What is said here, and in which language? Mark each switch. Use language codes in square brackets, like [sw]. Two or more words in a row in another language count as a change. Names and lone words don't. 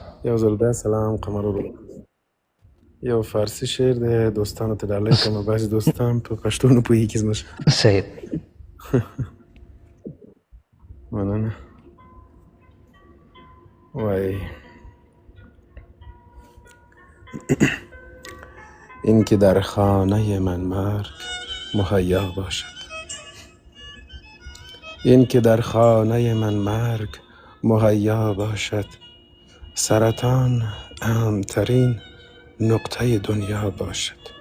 [ps] یو ځل بیا سلام قمر ورو. یو فارسی شعر دی، دوستانو ته ډالۍ کوم. بعضې دوستان په پښتو نه پوهېږي زموږ. सैयद مننه. [fa] وای این که در خانه من مرگ مهیا باشد، این که در خانه من مرگ مهیا باشد، سرطان اهمترین نقطه دنیا باشد.